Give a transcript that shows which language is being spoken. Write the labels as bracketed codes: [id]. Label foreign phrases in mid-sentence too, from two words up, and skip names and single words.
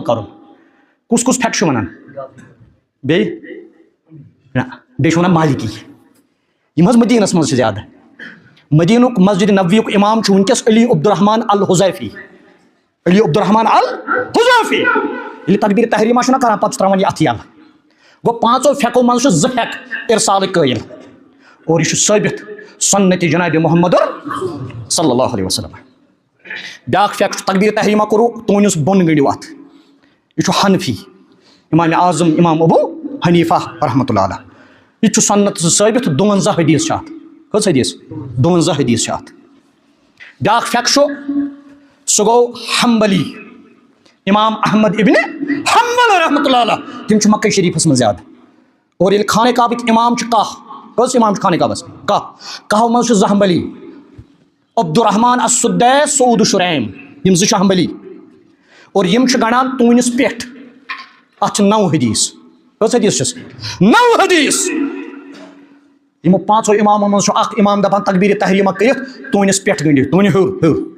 [ks] کرُن کُس کُس پھیٚکہٕ چھِ ونان بیٚیہِ نہ بیٚیہِ چھِ ونان مالکی یِم حظ مدیٖنس منٛز چھِ زیادٕ مدیٖنُک مسجد نبویُک امام چھُ ؤنکیٚس علی عبدالرحمان الحذیفی علی عبدالرحمان الحذیفی ییٚلہِ تکبیر تحریمہ چھُنہ کران پتہٕ چھُ تراوان یہِ اتھٕ یلہٕ گوٚو پانٛژو پھیٚکو منٛز چھُ زٕ پھیٚکہٕ ارسالٕکۍ قٲیل اور یہ ثابت سنت جناب محمد [ar] صلی اللہ علیہ وسلم [ks] بیاکھ پھیٚکھ چھُ تکبیر تحریمہ کوٚرُو تونِس بۄن گٔنڈِو اتھ یہ چھُ حنفی امام اعظم امام ابو حنیفہ [ar] رحمۃ اللہ علیہ [ks] یہ چھُ سنت ثابت 52 حدیث چھِ اتھ کٔژ حدیث 52 حدیث چھِ اتھ بیاکھ پھیٚکھ چھُ سُہ گوٚو حنبلی امام احمد ابن حنبل [ar] رحمۃ اللہ علیہ [ks] تِم چھِ مکہ شریفس منٛز زیادٕ اور ییٚلہِ خانہ کعبٕکۍ امام چھِ کاہ کٔژ امام چھِ خانہ کعبس کہو منٛز چھُ زٕ حنبلی عبدالرحمان السدیس سعود شریم یِم زٕ چھِ حنبلی اور یِم چھِ گنڈان تونِس پٮ۪ٹھ اتھ چھِ 9 حدیث کٔژ حدیث چھِس 9 حدیث یِمو پانٛژو امامو منٛز چھُ اکھ امام دپان تکبیر تحریمہ کٔرِتھ تونِس پٮ۪ٹھ گٔنڈِو تونہِ ہیوٚر